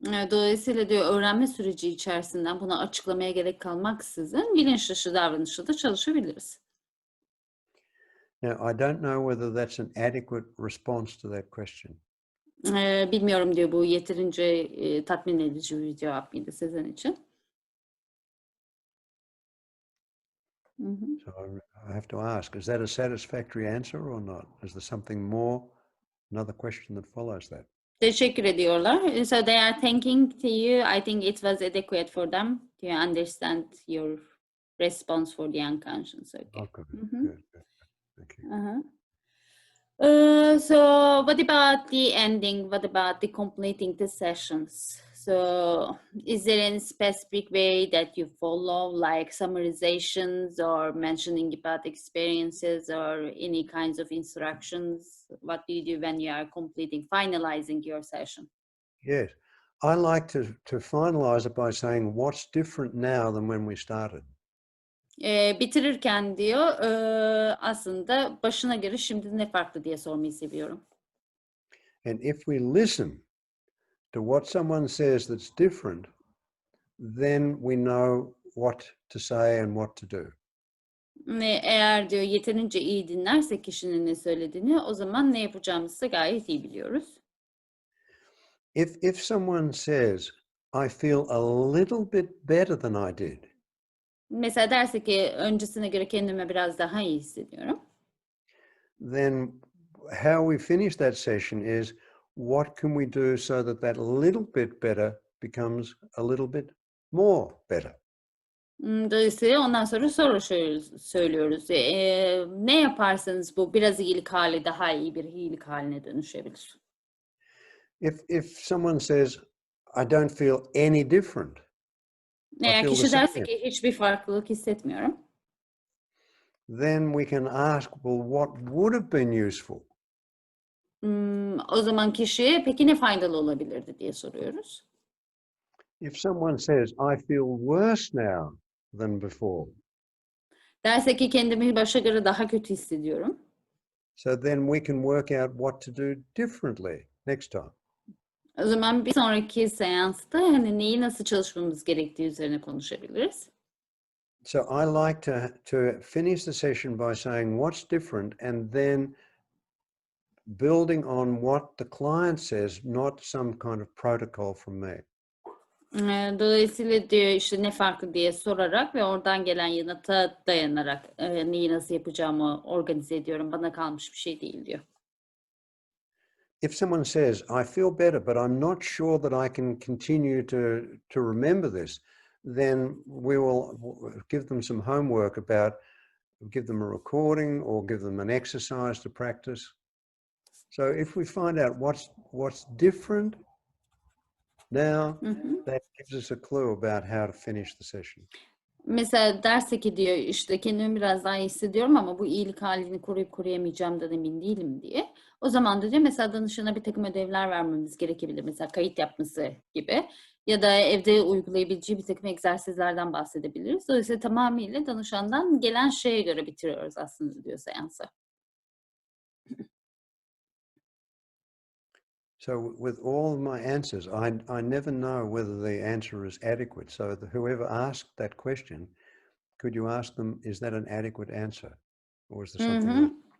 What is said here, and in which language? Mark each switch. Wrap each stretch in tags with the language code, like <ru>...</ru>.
<tr>Dolayısıyla diyor öğrenme süreci içerisinden buna açıklamaya gerek kalmaksızın bilinç dışı davranışla da çalışabiliriz.</tr> <en>Now, I don't know whether that's an adequate response to that question.</en> <tr>Bilmiyorum diyor, bu yeterince tatmin edici bir cevap mıydı sizin için? Hı hı.</tr> <en>So I have to ask, is that a satisfactory answer or not? Is there something more? Another question that follows that.</en> <tr>Teşekkür ediyorlar.</tr> <en>So they are thanking to you. I think it was adequate for them. Do you understand your response for the unconscious? Okay. Okay, Mhm. good, good. Thank you. So what about the ending? What about the completing the sessions? So is there any specific way that you follow, like summarizations or mentioning about experiences or any kinds of instructions? What do you do when you are completing, finalizing your session? Yes. I like to finalize it by saying what's different now than when we started.</en> <tr>Bitirirken diyor aslında başına göre şimdi ne farklı diye sormayı seviyorum.</tr> <en>And if we listen to what someone says that's different, then we know what to say and what to do.</en> <tr>Eğer diyor yeterince iyi dinlersek kişinin ne söylediğini, o zaman ne yapacağımızı gayet iyi biliyoruz.</tr> <en>If someone says, I feel a little bit better than I did,</en> <tr>Mesela derse ki öncesine göre kendime biraz daha iyi hissediyorum.</tr> <en>then how we finish that session is what can we do so that that little bit better becomes a little bit more better.</en> <tr>Dolayısıyla ondan sonra soru söylüyoruz. Ne yaparsanız bu biraz iyilik hali daha iyi bir iyilik haline dönüşebilir.</tr> <en>If someone says, I don't feel any different,</en> <tr>Eğer</tr> <en>feel the</en> <tr>kişi</tr> <en>same.</en> <tr>derse ki hiçbir farklılık hissetmiyorum,</tr> <en>then we can ask, well, what would have been useful?</en> <tr>o zaman kişiye peki ne faydalı olabilirdi diye soruyoruz.</tr> <en>If someone says, I feel worse now than before,</en> <tr>Derse ki kendimi başa göre daha kötü hissediyorum.</tr> <en>so then we can work out what to do differently next time.</en> <tr>O zaman bir sonraki seansta hani neyi nasıl çalışmamız gerektiği üzerine konuşabiliriz.</tr> <en>So I like to finish the session by saying what's different and then building on what the client says, not some kind of protocol from me.</en> <tr>Dolayısıyla diyor işte ne farklı diye sorarak ve oradan gelen yanıta dayanarak neyi nasıl yapacağımı organize ediyorum. Bana kalmış bir şey değil diyor.</tr> <en>If someone says, I feel better, but I'm not sure that I can continue to remember this, then we will give them some homework give them a recording or give them an exercise to practice. So if we find out what's different now, that gives us a clue about how to finish the session.</en> <tr>Mesela derse ki diyor işte kendimi biraz daha iyi hissediyorum ama bu iyilik halini koruyup koruyamayacağımdan emin değilim diye. O zaman da diyor mesela danışana bir takım ödevler vermemiz gerekebilir. Mesela kayıt yapması gibi ya da evde uygulayabileceği bir takım egzersizlerden bahsedebiliriz. Dolayısıyla tamamıyla danışandan gelen şeye göre bitiriyoruz aslında diyor seansı.</tr> <en>So with all my answers, I never know whether the answer is adequate. So whoever asked that question, could you ask them, is that an adequate answer? Or is there something else?</en>